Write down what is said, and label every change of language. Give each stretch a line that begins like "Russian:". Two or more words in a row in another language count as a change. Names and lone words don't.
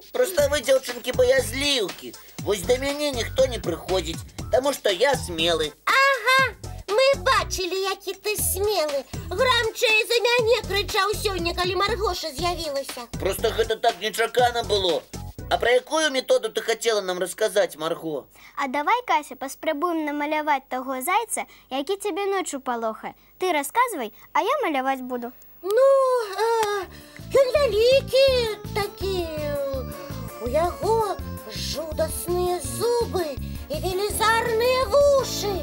Belarusian: Просто вы, дзяўчынкі, баязліўкі. Вось да мяне ніхто не прыходзіць, таму што я смелы. Ага, мы бачылі, які ты смелы. Грамчэй за мяне крычаў сёння, калі Маргоша з'явілася. Просто гэта так нечакана было.
Russian: А
Ukrainian: про якую методу
Russian: ты хотела нам рассказать, Марго?
Belarusian: А давай, Кася, паспрабуем намаляваць таго зайца, які цябе ноччу палохае. Ты расказвай, а я маляваць буду. Ну, ён вялікі такі. У яго жудасныя зубы і велізарныя вушы.